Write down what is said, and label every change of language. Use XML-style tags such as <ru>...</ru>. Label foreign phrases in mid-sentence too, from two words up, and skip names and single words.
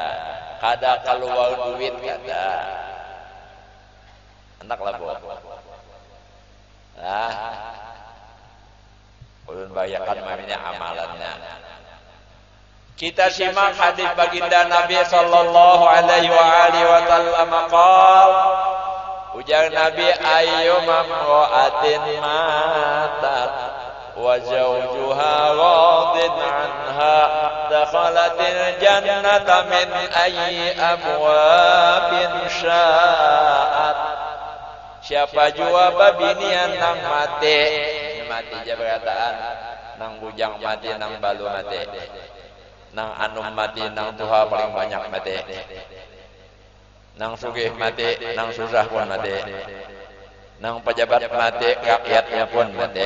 <bjn>Kada keluar duit kada. Hendaklah Bu. Ulun bayakan mamanya amalannya. Kita simak hadis baginda Nabi</bjn> <ar>صلى الله عليه وسلم قال.</ar> <bjn>Ujar Nabi</bjn> <ar>أيما امرأة ماتت وزوجها راض عنها دخلت الجنة من أي أبواب شاءت.</ar> <bjn>Siapa jua babinian nang mati, mati aja berkataan, nang bujang mati, nang balu mati, nang anum mati, nang tuha paling banyak mati, nang sugih mati, nang susah pun mati, nang pejabat mati, rakyatnya pun mati.</bjn>